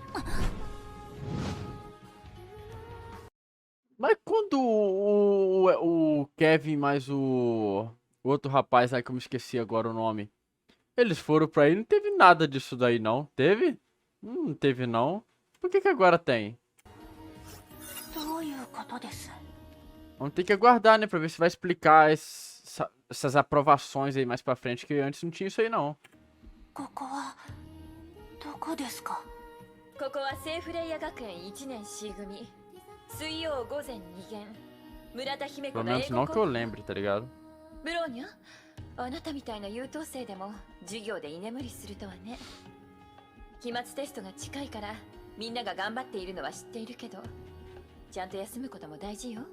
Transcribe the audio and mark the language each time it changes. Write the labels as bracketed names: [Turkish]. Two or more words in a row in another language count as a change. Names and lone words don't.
[Portuguese] Mas quando o Kevin mais o outro rapaz aí, que eu me esqueci agora o nome, eles foram pra aí, não teve nada disso daí não. Teve? Não teve não. Por que agora tem? [Japanese] どういうことです？ [Portuguese] Vamos ter que aguardar, né, pra ver se vai explicar essas aprovações aí mais pra frente, que antes não tinha isso aí não. [Japanese] ここはどこですか？ここはセーフレイヤ学園1年 C 組水曜午前2限村田姫子 [Portuguese] Pelo [Japanese] の英 [Portuguese] menos [Japanese] 語 [Portuguese] não [Japanese] コ [Portuguese] que eu [Japanese] ン [Portuguese] lembre, tá ligado? [Japanese] ブローニャあなたみたいな優等生でも授業で居眠りするとはね。期末テストが近いからみんなが頑張っているのは知っているけどちゃんと休むことも大事よ。